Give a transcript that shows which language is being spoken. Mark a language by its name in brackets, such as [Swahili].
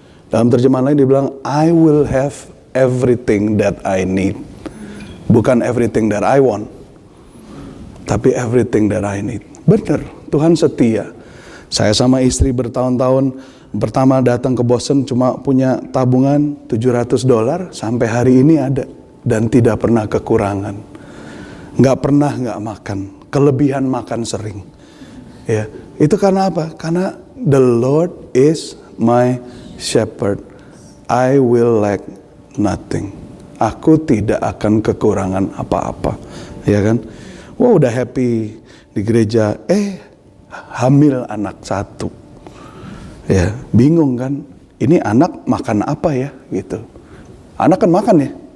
[Indonesian] Dalam terjemahan lain dia bilang [English] I will have everything that I need, bukan everything that I want, tapi everything that I need. [Indonesian] Benar, Tuhan setia. Saya sama istri bertahun-tahun, pertama datang ke Boston cuma punya tabungan $700, sampai hari ini ada dan tidak pernah kekurangan. Nggak pernah nggak makan, kelebihan makan sering. Ya, itu karena apa? [English] Karena the Lord is my shepherd, I will lack nothing. [Indonesian] Aku tidak akan kekurangan apa-apa, ya kan? Wah, udah happy di gereja, hamil anak 1. Ya, bingung kan? Ini anak makan apa ya gitu. Anak kan makan ya.